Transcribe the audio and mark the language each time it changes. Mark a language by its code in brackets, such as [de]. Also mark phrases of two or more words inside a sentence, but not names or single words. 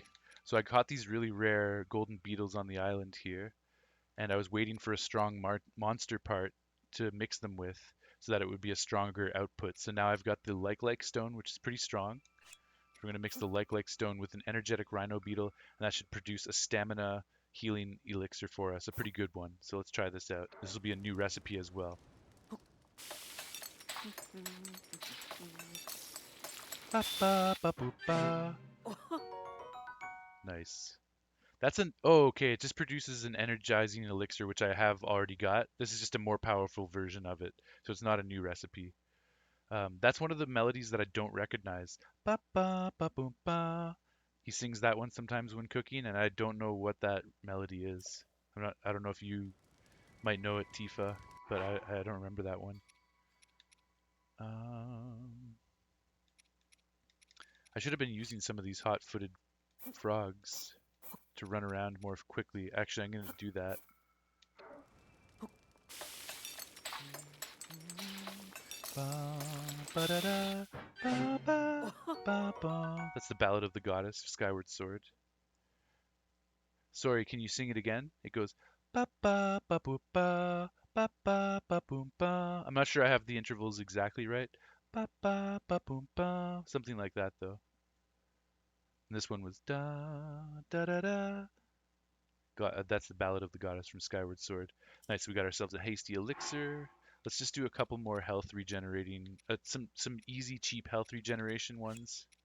[en] So I caught these really rare golden beetles on the island here, and I was waiting for a strong monster part to mix them with so that it would be a stronger output. So now I've got the like stone, which is pretty strong. We're going to mix the like stone with an energetic rhino beetle, and that should produce a stamina healing elixir for us, a pretty good one. So let's try this out. This will be a new recipe as well. Ba ba ba boop ba. Nice. That's an oh okay. It just produces an energizing elixir, which I have already got. This is just a more powerful version of it, so it's not a new recipe. That's one of the melodies that I don't recognize. Ba ba ba boom ba. He sings that one sometimes when cooking, and I don't know what that melody is. I don't know if you might know it, Tifa, but I don't remember that one. Um, I should have been using some of these hot-footed frogs to run around more quickly. Actually, I'm going to do that. Ba, ba-da-da, ba, ba, ba, ba. That's the Ballad of the Goddess, Skyward Sword. Sorry, can you sing it again? It goes ba ba ba boop ba ba ba ba boom ba. I'm not sure I have the intervals exactly right. Ba ba ba boom ba. Something like that though. And this one was da da da da. That's the Ballad of the Goddess from Skyward Sword. Nice, we got ourselves a hasty elixir. Let's just do a couple more health regenerating, some easy, cheap health regeneration ones.